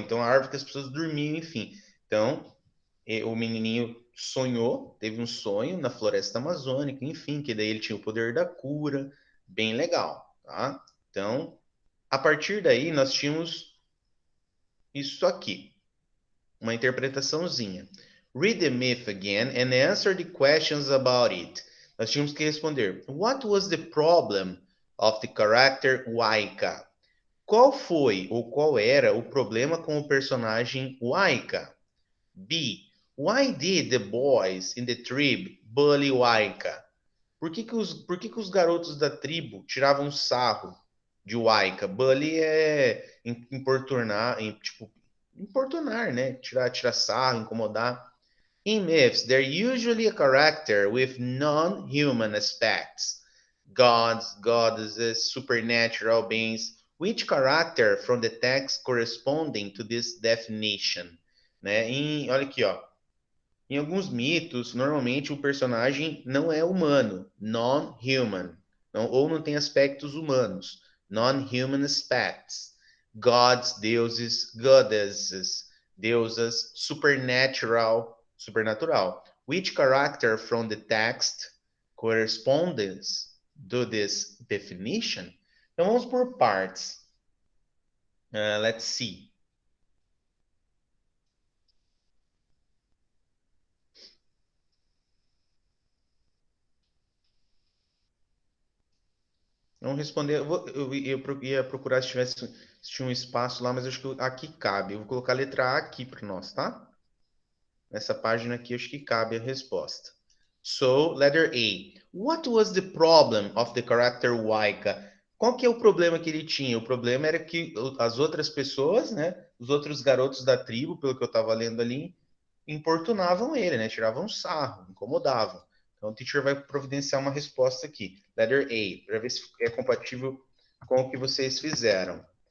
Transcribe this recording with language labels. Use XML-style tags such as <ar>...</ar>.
<pt>Então, a árvore que as pessoas dormiam, enfim. Então, o menininho sonhou, teve um sonho na floresta amazônica, enfim, que daí ele tinha o poder da cura. Bem legal, tá? Então, a partir daí, nós tínhamos isso aqui. Uma interpretaçãozinha.</pt> <en>Read the myth again and answer the questions about it.</en> <pt>Nós tínhamos que responder.</pt> <en>What was the problem of the character Waika?</en> <pt>Qual foi ou qual era o problema com o personagem Waika? B.</pt> <en>Why did the boys in the tribe bully Waika?</en> <pt>Por que que os garotos da tribo tiravam sarro de Waika? Bully é importunar, tipo, importunar, né? Tirar sarro, incomodar.</pt> <en>In myths, they're usually a character with non-human aspects. Gods, goddesses, supernatural beings. Which character from the text corresponding to this definition?</en> <pt>Né? Olha aqui, ó. Em alguns mitos, normalmente o personagem não é humano, non-human, ou não tem aspectos humanos, non-human aspects. Gods, deuses, goddesses, deusas, supernatural.</pt> <en>Which character from the text corresponds to this definition?</en> <pt>Então vamos por partes.</pt> <en>Let's see.</en> <pt>Não responder. Eu ia procurar se tinha um espaço lá, mas acho que aqui cabe. Eu vou colocar a letra A aqui para nós, tá? Nessa página aqui, acho que cabe a resposta.</pt> <en>So, letter A.</en> <pt>What was the problem of the character Waika? Qual que é o problema que ele tinha? O problema era que as outras pessoas, né? Os outros garotos da tribo, pelo que eu estava lendo ali, importunavam ele, né? Tiravam sarro, incomodavam. Então, o teacher vai providenciar uma resposta aqui. Letter A, para ver se é compatível com o que vocês fizeram.</pt>